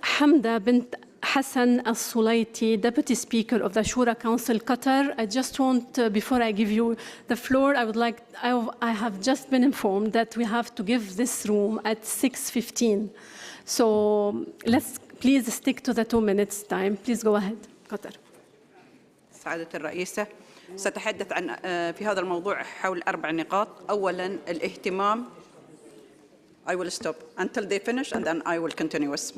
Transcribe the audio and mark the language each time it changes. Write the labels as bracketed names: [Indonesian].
[English] Hamda bint Hassan Al-Sulaiti, Deputy Speaker of the Shura Council, Qatar. I just want, before I give you the floor, I have just been informed that we have to give this room at 6:15. So let's please stick to the 2 minutes time. Please go ahead, Qatar. [Arabic] سعادة الرئيسة، سأتحدث عن في هذا الموضوع حول 4 نقاط. أولاً الاهتمام. [English] I will stop until they finish and then I will continue.